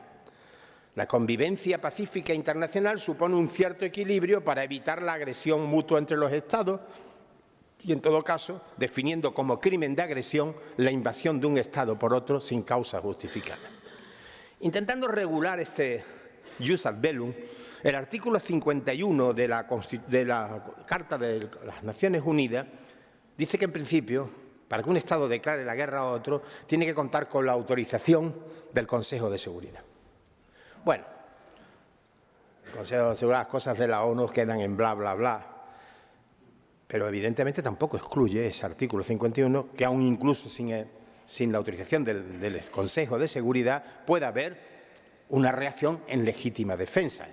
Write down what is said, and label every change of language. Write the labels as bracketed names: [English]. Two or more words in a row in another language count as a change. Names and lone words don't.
[Spanish] La convivencia pacífica internacional supone un cierto equilibrio para evitar la agresión mutua entre los estados y, en todo caso, definiendo como crimen de agresión la invasión de un estado por otro sin causa justificada. Intentando regular este [Latin] jus ad bellum, [Spanish] el artículo 51 de la Carta de las Naciones Unidas dice que, en principio, para que un Estado declare la guerra a otro, tiene que contar con la autorización del Consejo de Seguridad. Bueno, el Consejo de Seguridad, las cosas de la ONU quedan en bla, bla, bla, pero evidentemente tampoco excluye ese artículo 51 que aún incluso sin la autorización del Consejo de Seguridad pueda haber una reacción en legítima defensa.